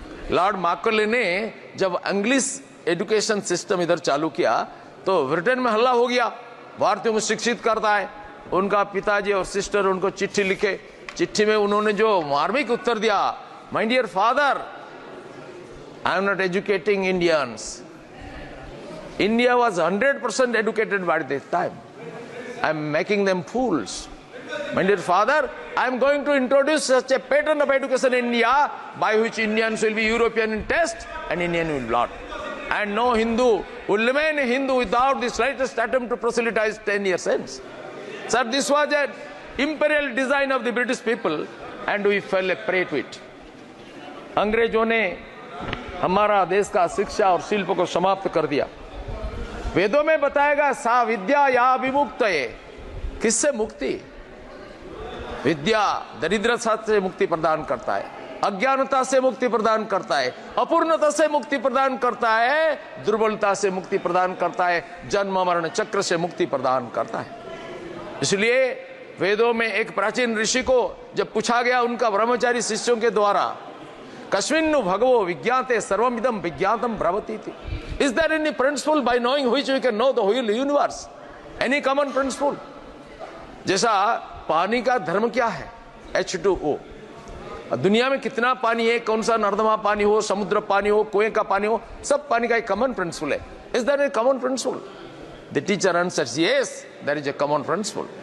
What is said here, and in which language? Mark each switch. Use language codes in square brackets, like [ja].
[hi] Lord Merkley ने जब English education system इधर चालू किया तो ब्रिटेन में हल्ला हो गया, भारतीयों को शिक्षित करता है। उनका पिताजी और सिस्टर उनको चिट्ठी लिखे, चिट्ठी में उन्होंने जो मार्मिक उत्तर दिया, [en] My dear father, I am not educating Indians. India was 100% educated by this time. I am making them fools. My dear father, I am going to introduce such a pattern of education in India by which Indians will be European in taste and Indian will not. And no Hindu will remain a Hindu without the slightest attempt to proselytize 10 years hence. Sir, this was an imperial design of the British people and we fell a prey to it. [hi] अंग्रेजों ने हमारा देश का शिक्षा और शिल्प को समाप्त कर दिया। वेदों में बताएगा [sa] सा विद्या या विमुक्त [hi] है। किससे मुक्ति? विद्या दरिद्रता से मुक्ति प्रदान करता है, अज्ञानता से मुक्ति प्रदान करता है, अपूर्णता से मुक्ति प्रदान करता है, दुर्बलता से मुक्ति प्रदान करता है, जन्म मरण चक्र से मुक्ति प्रदान करता है। इसलिए वेदों में एक प्राचीन ऋषि को जब पूछा गया उनका ब्रह्मचारी शिष्यों के द्वारा, [sa] कस्मिन्नु भगवो विज्ञाते सर्वमिदं विज्ञातम भ्रवति [hi] थी। [en] Is there any principle by knowing which we can know the whole universe? Any common principle? [hi] जैसा पानी का धर्म क्या है? H2O। दुनिया में कितना पानी है, कौन सा नर्दमा पानी हो, समुद्र पानी हो, कुएं का पानी हो, सब पानी का एक कॉमन प्रिंसिपल है। [en] Is there a common principle? The teacher answers, yes, there is a common principle.